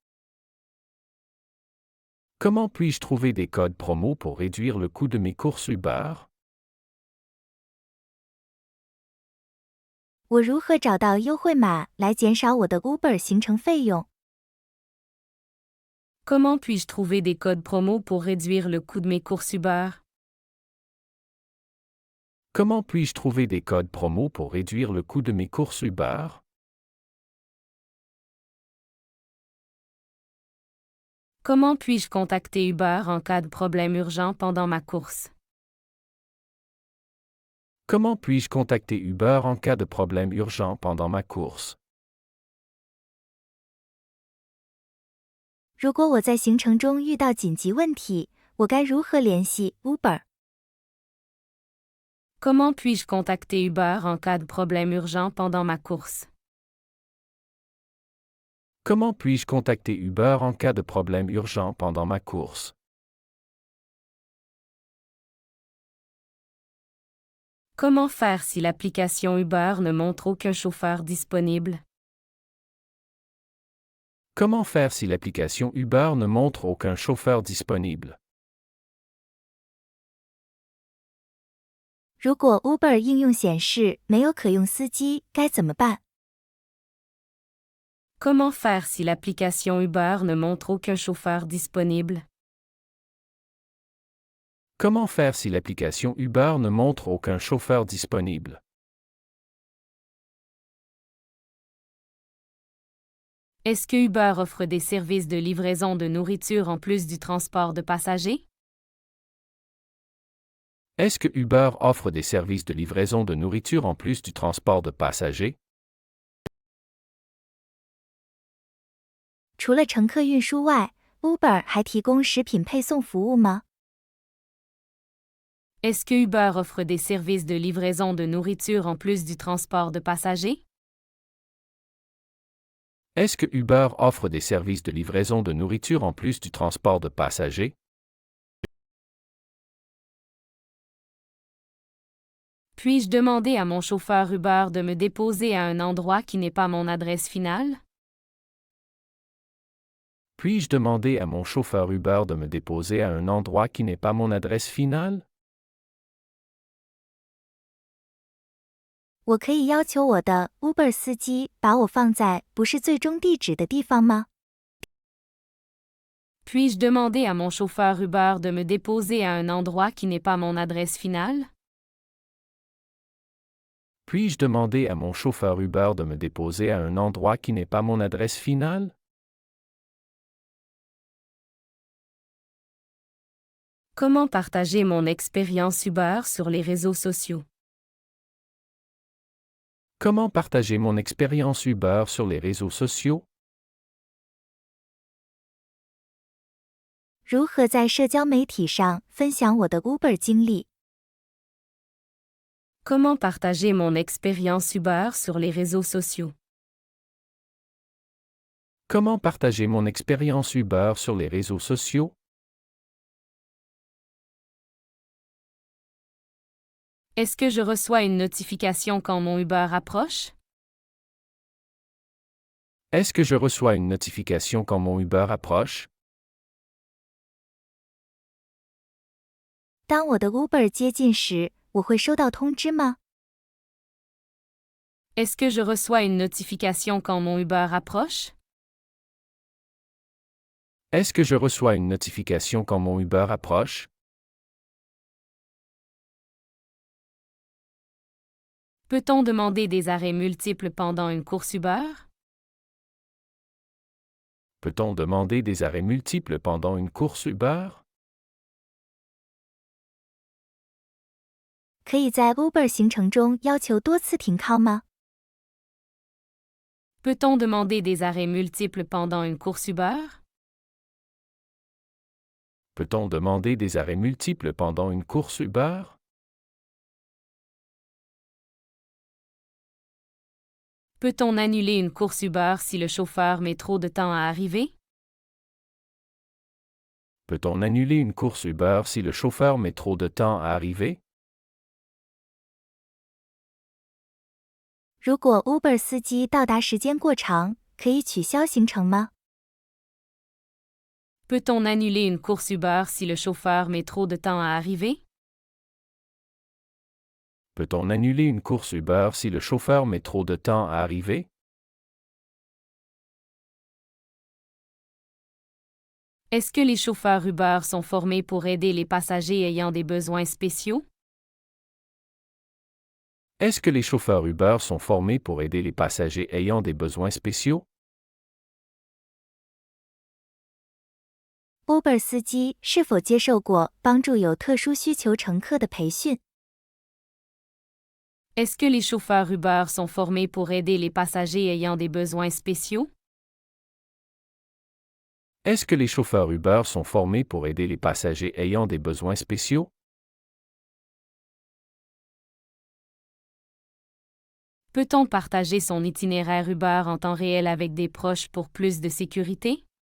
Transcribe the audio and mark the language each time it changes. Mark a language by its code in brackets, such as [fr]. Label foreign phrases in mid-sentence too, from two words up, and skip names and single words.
[fr] Comment puis-je trouver des codes promo pour réduire le coût de mes courses Uber? [zh] 我如何找到优惠码来减少我的 Uber 行程费用？ [fr] Comment puis-je trouver des codes promo pour réduire le coût de mes courses Uber? Comment puis-je trouver des codes promo pour réduire le coût de mes courses Uber? Comment puis-je contacter Uber en cas de problème urgent pendant ma course? Comment puis-je contacter Uber en cas de problème urgent pendant ma course? [zh] 如果我在行程中遇到紧急问题，我该如何联系 Uber？ [fr] Comment puis-je contacter Uber en cas de problème urgent pendant ma course? Comment puis-je contacter Uber en cas de problème urgent pendant ma course? Comment faire si l'application Uber ne montre aucun chauffeur disponible? Comment faire si l'application Uber ne montre aucun chauffeur disponible? [zh] 如果 Uber 应用显示没有可用司机，该怎么办？ [fr] Comment faire si l'application Uber ne montre aucun chauffeur disponible? Comment faire si l'application Uber ne montre aucun chauffeur disponible? Est-ce que Uber offre des services de livraison de nourriture en plus du transport de passagers? Est-ce que Uber offre des services de livraison de nourriture en plus du transport de passagers? [zh] 除了乘客运输外 ，Uber 还提供食品配送服务吗？ [fr] Est-ce que Uber offre des services de livraison de nourriture en plus du transport de passagers? Est-ce que Uber offre des services de livraison de nourriture en plus du transport de passagers? Puis-je demander à mon chauffeur Uber de me déposer à un endroit qui n'est pas mon adresse finale? Puis-je demander à mon chauffeur Uber de me déposer à un endroit qui n'est pas mon adresse finale? [zh] 我可以要求我的 Uber 司机把我放在不是最终地址的地方吗？ [fr] Puis-je demander à mon chauffeur Uber de me déposer à un endroit qui n'est pas mon adresse finale? Puis-je demander à mon chauffeur Uber de me déposer à un endroit qui n'est pas mon adresse finale? Comment partager mon expérience Uber sur les réseaux sociaux? Comment partager mon expérience Uber sur les réseaux sociaux? [zh] 如何在社交媒体上分享我的 Uber 经历？ [fr] Comment partager mon expérience Uber sur les réseaux sociaux? Comment partager mon expérience Uber sur les réseaux sociaux? Est-ce que je reçois une notification quand mon Uber approche? Est-ce que je reçois une notification quand mon Uber approche? [zh] 当我的 Uber 接近时，我会收到通知吗？ [fr] Est-ce que je reçois une notification quand mon Uber approche? Est-ce que je reçois une notification quand mon Uber approche? Peut-on demander des arrêts multiples pendant une course Uber? Peut-on demander des arrêts multiples pendant une course Uber? [zh] 可以在 Uber 行程中要求多次停靠吗？ [fr] Peut-on demander des arrêts multiples pendant une course Uber? Peut-on demander des arrêts multiples pendant une course Uber? Peut-on annuler une course Uber si le chauffeur met trop de temps à arriver? Peut-on annuler une course Uber si le chauffeur met trop de temps à arriver? [zh] 如果 Uber 司机到达时间过长，可以取消行程吗？ [fr] Peut-on annuler une course Uber si le chauffeur met trop de temps à arriver? Peut-on annuler une course Uber si le chauffeur met trop de temps à arriver? Est-ce que les chauffeurs Uber sont formés pour aider les passagers ayant des besoins spéciaux? Est-ce que les chauffeurs Uber sont formés pour aider les passagers ayant des besoins spéciaux? [zh] Uber 司机是否接受过帮助有特殊需求乘客的培训？ [fr] Est-ce que les chauffeurs Uber sont formés pour aider les passagers ayant des besoins spéciaux? Est-ce que les chauffeurs Uber sont formés pour aider les passagers ayant des besoins spéciaux? Peut-on partager son itinéraire Uber en temps réel avec des proches pour plus de sécurité?